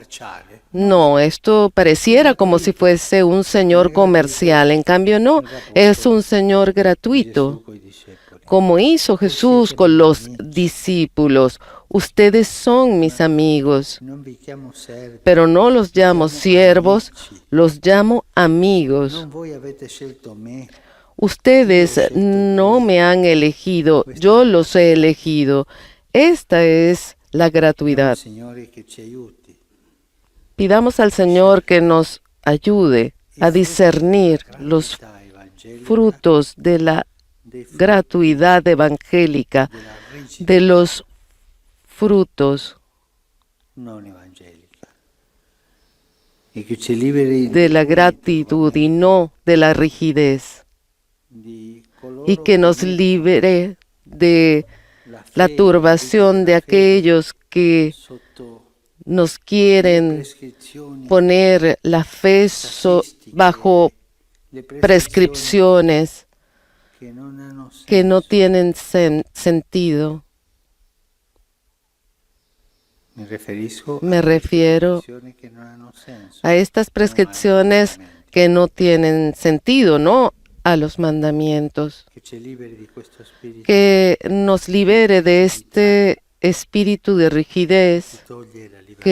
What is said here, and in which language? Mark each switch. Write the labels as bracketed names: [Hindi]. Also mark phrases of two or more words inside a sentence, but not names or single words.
[Spanish] No, esto pareciera como si fuese un Señor comercial, en cambio no, es un Señor gratuito, como hizo Jesús con los discípulos. Ustedes son mis amigos, [Italian] Non vi chiamo servi, [Spanish] pero no los llamo siervos, los llamo amigos. [Italian] non voi avete scelto me, [Spanish] Ustedes no me han elegido, yo los he elegido. Esta es la gratuidad. [Italian] Signore, che ci aiuti. [Spanish] Pidamos al Señor que nos ayude a discernir los [Italian] Gratuità evangelica [Spanish] frutos de la [Italian] dei frutti [Spanish] gratuidad evangélica, [Italian] della rigidità [Spanish] de los frutos [Italian] non evangelica. E che ci liberi [Spanish] de la gratitud y no de la rigidez, [Italian] di coloro [Spanish] y que nos libere de la [Italian] fede, [Spanish] turbación de [Italian] la fede [Spanish] aquellos que [Italian] sotto [Spanish] nos quieren [Italian] prescrizioni, [Spanish] poner la fe bajo [Italian] le [Spanish] prescripciones [Italian] che non hanno [Spanish] que no [Italian] senso. [Spanish] tienen sentido. Me refiero [Italian] che non hanno senso. [Spanish] a estas prescripciones que no tienen sentido, no a los mandamientos. [Italian] Che ci liberi di questo spirito [Spanish] Que nos libere de este espíritu de rigidez [Italian] che toglie la libertà.